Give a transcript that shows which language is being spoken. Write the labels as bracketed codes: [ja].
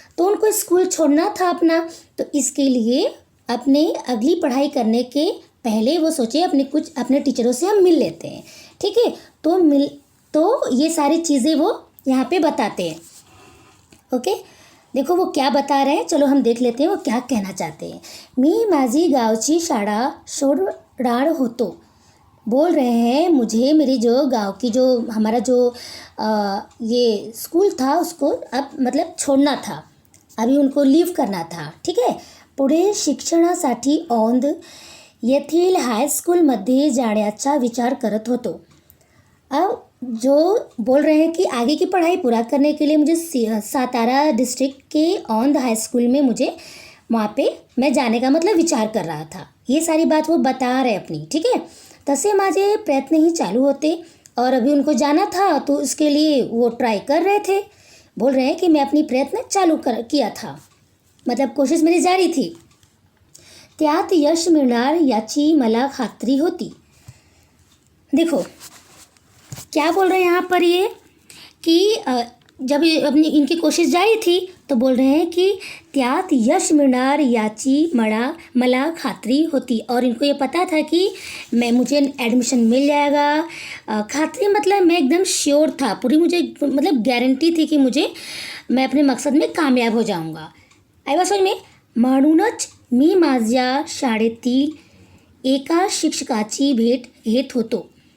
[hi] तो उनको स्कूल छोड़ना था अपना, तो इसके लिए अपने अगली पढ़ाई करने के पहले वो सोचे अपने टीचरों से हम मिल लेते हैं। ठीक है, तो ये सारी चीज़ें वो यहाँ पे बताते हैं। ओके, देखो वो क्या बता रहे हैं, चलो हम देख लेते हैं वो क्या कहना चाहते हैं। [mr] मी माझी गावची शाळा सोडणार होतो। [hi] बोल रहे हैं मुझे मेरी जो गांव की जो हमारा जो ये स्कूल था उसको अब मतलब छोड़ना था, अभी उनको लीव करना था। ठीक है, [mr] पुढे शिक्षणासाठी औंध येथील हायस्कूलमध्ये जाण्याचा विचार करत होतो। [hi] अब जो बोल रहे हैं कि आगे की पढ़ाई पूरा करने के लिए मुझे सातारा डिस्ट्रिक्ट के औंध हाई स्कूल में मुझे वहाँ पे मैं जाने का मतलब विचार कर रहा था। ये सारी बात वो बता रहे अपनी। ठीक है, [mr] तसे माझे प्रयत्न ही चालू होते, [hi] और अभी उनको जाना था तो उसके लिए वो ट्राई कर रहे थे। बोल रहे हैं कि मैं अपनी प्रयत्न किया था, मतलब कोशिश मेरी जारी थी। [mr] त्यात यश मिळणार याची मला खात्री होती। [hi] देखो क्या बोल रहे हैं यहाँ पर ये कि जब अपनी इनकी कोशिश जारी थी तो बोल रहे हैं कि [mr] त्यात यश मिळणार याची मला खात्री होती, [hi] और इनको ये पता था कि मुझे एडमिशन मिल जाएगा। खात्री मतलब मैं एकदम श्योर था, पूरी मुझे मतलब गारंटी थी कि मैं अपने मकसद में कामयाब हो जाऊँगा। आई बात समझ में। [mr] म्हणूनच मी माझ्या शाळेतील एका शिक्षकाची भेट घेत होतो।